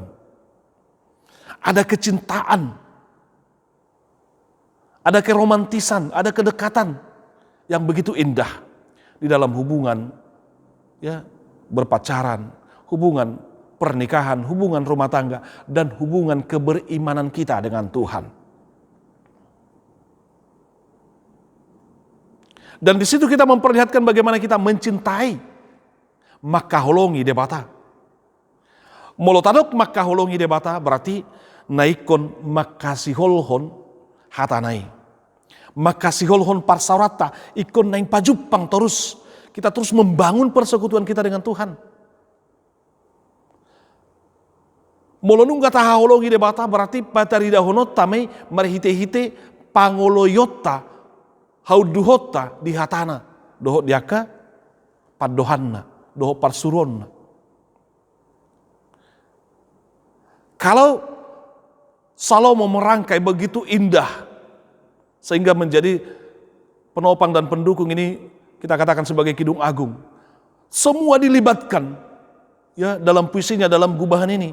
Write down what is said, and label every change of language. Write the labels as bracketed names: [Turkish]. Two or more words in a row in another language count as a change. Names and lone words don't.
[Indonesian] Ada kecintaan, ada keromantisan, ada kedekatan yang begitu indah di dalam hubungan ya berpacaran, hubungan pernikahan, hubungan rumah tangga, dan hubungan keberimanan kita dengan Tuhan. Dan di situ kita memperlihatkan bagaimana kita mencintai [Batak Toba] makaholongi debata. Molotadok makaholongi debata berarti naikon makasiholhon hatanai. Makasiholhon parsaurata ikon naing pajupang terus. [Indonesian] Kita terus membangun persekutuan kita dengan Tuhan. [Batak Toba] Molonung kata haholongi debata berarti patarida honot tamai marihite-hite pangoloyota hauduhota di hatana dohot diaka padohanna dohot parsuronna. [Indonesian] Kalau Salomo merangkai begitu indah sehingga menjadi penopang dan pendukung ini kita katakan sebagai Kidung Agung. Semua dilibatkan ya dalam puisinya, dalam gubahan ini.